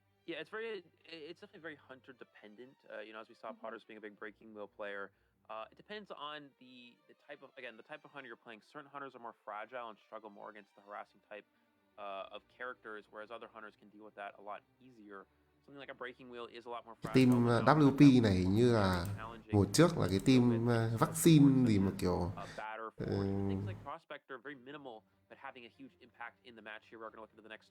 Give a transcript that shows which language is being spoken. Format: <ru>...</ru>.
<en>Yeah, it's definitely very hunter dependent. As we saw, Potters being a big Breaking Wheel player, it depends on the type of hunter you're playing. Certain hunters are more fragile and struggle more against the harassing type of characters, whereas other hunters can deal with that a lot easier. Something like a Breaking Wheel is a lot more fragile.</en> <vi>Team WP này hình như là mùa trước là cái team vaccine gì mà kiểu</vi> <en>things like Prospector very minimal but having a huge impact in the match here. We're going to look into the next</en>